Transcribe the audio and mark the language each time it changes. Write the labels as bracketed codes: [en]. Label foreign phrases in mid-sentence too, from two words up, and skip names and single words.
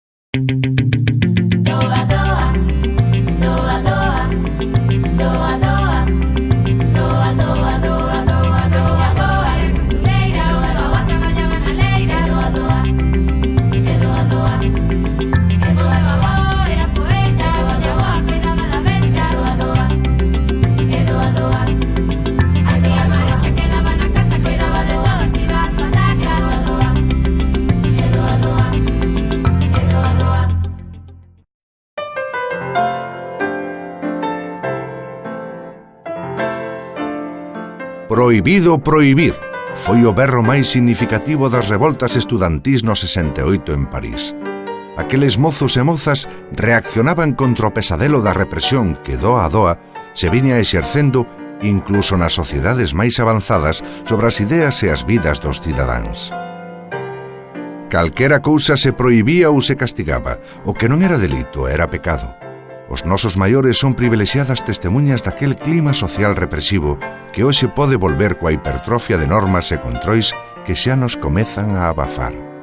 [gl] Doa, doa, doa, doa, doa, doa, doa, doa, doa, doa, doa, doa, era costureira, doa, traballaba na leira, doa, doa, e doa, doa, e doa, doa, era poeta, doa, doa, cuidaba da besta, doa, doa, e doa, doa, a tía Maria se quedaba na casa, cuidaba de todo, estiba as patacas, doa, doa, e doa, doa, e doa, doa. Prohibido prohibir foi o berro máis significativo das revoltas estudantís no 68 en París. Aqueles mozos e mozas reaccionaban contra o pesadelo da represión que doa a doa se viña exercendo incluso nas sociedades máis avanzadas sobre as ideas e as vidas dos cidadáns. Calquera cousa se prohibía ou se castigaba, o que non era delito era pecado. Os nosos maiores son privilexiadas testemunhas daquel clima social represivo que hoxe pode volver coa hipertrofia de normas e controis que xa nos comezan a abafar.